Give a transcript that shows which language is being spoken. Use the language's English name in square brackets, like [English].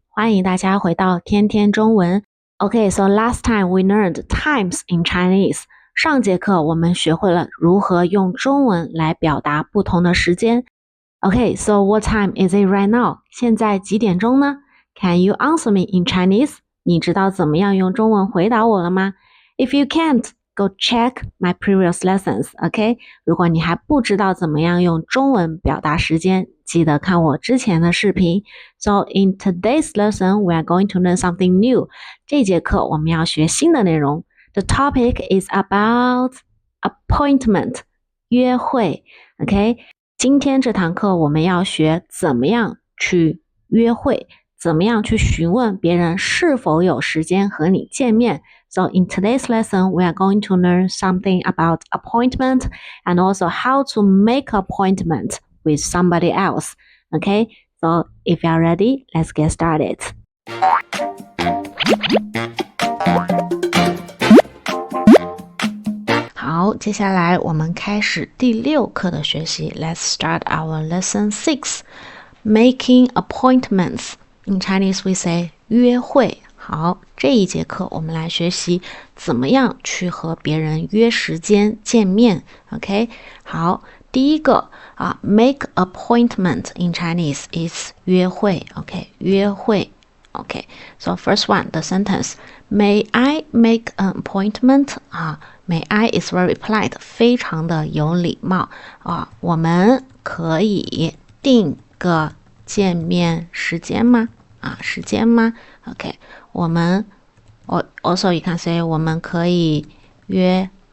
[Chinese] 欢迎大家回到天天中文。 [English] Okay, so last time we learned times in Chinese. [Chinese] 上节课我们学会了如何用中文来表达不同的时间。 [English] Okay, so what time is it right now? [Chinese] 现在几点钟呢？ [English] Can you answer me in Chinese? [Chinese] 你知道怎么样用中文回答我了吗？ [English] If you can't, go check my previous lessons, okay? [Chinese] 如果你还不知道怎么样用中文表达时间，记得看我之前的视频。 [English] So in today's lesson, we are going to learn something new. [Chinese] 这节课我们要学新的内容。 [English] The topic is about appointment, 约会 okay? [Chinese] 今天这堂课我们要学怎么样去约会，怎么样去询问别人是否有时间和你见面。 [English] So in today's lesson, we are going to learn something about appointment and also how to make appointment with somebody else. Okay, so if you are ready, let's get started. [Chinese] 好，接下来我们开始第6课的学习。 [English] Let's start our lesson 6. Making appointments. In Chinese, we say 约会。 [Chinese] 好，这一节课我们来学习怎么样去和别人约时间见面。 [English] OK， [Chinese] 好，第一个 [English] make appointment in Chinese is 约会。 OK， 约会。OK， so first one, the sentence, May I make an appointment? May I is very polite, [Chinese] 非常的有礼貌我们可以定个见面时间吗时间吗 OK 我们 [English] also you can say [Chinese] 我们可以约